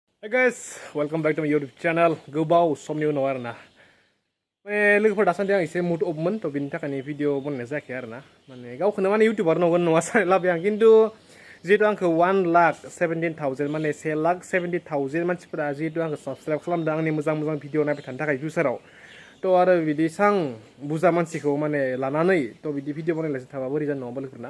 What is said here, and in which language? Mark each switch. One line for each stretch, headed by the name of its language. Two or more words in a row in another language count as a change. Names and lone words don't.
English: Hi guys, welcome back to my YouTube channel.
Bodo: Gwrbw somni unaw arna. Mane लोगोफोर दासान्दि आं एसे मुड अफमोन थ' बिनि थाखायनो भिडिअ बनायनाय जायाखै आरोना माने गावखौनो माने इउटिउबार नंगोन नङा सानना लाबाय आं खिन्थु जिहेतु आंखौ 1,17,000 माने 1,70,000 मानसिफोरा जिहेतु आंखौ साबस्क्राइब खालामदों आंनि मोजां मोजां भिडिअ नायबाय थानो थाखाय फिउचाराव थ' आरो बिदि सां बुरजा मानसिखौ माने लानानै थ' बिदि भिडिअ बनायलायसो थाबा बोरै जानो नङा लोगोफोरना